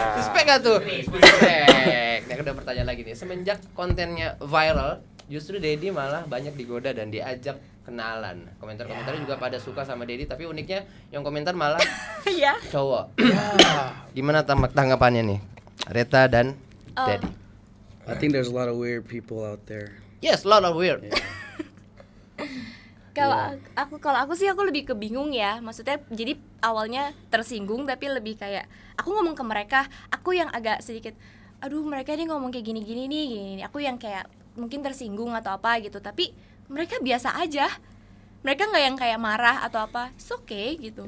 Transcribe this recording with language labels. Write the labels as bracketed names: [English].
[Indonesian] Respect gak tuh? Respect. Nah, udah pertanyaan lagi nih. Semenjak kontennya viral, justru Dedi malah banyak digoda dan diajak kenalan. Komentar-komentarnya juga pada suka sama Dedi, tapi uniknya yang komentar malah Iya. cowok. Gimana tanggapannya nih? Reta dan Dedi. [English] I think there's a lot of weird people out there. Yes, lot of weird. [Indonesian] Kalau aku sih aku lebih kebingung ya. Maksudnya jadi awalnya tersinggung tapi lebih kayak aku ngomong ke mereka, aku yang agak sedikit aduh mereka ini ngomong kayak gini nih. Aku yang kayak mungkin tersinggung atau apa gitu. Tapi mereka biasa aja. Mereka nggak yang kayak marah atau apa. [English] It's okay [Indonesian] gitu.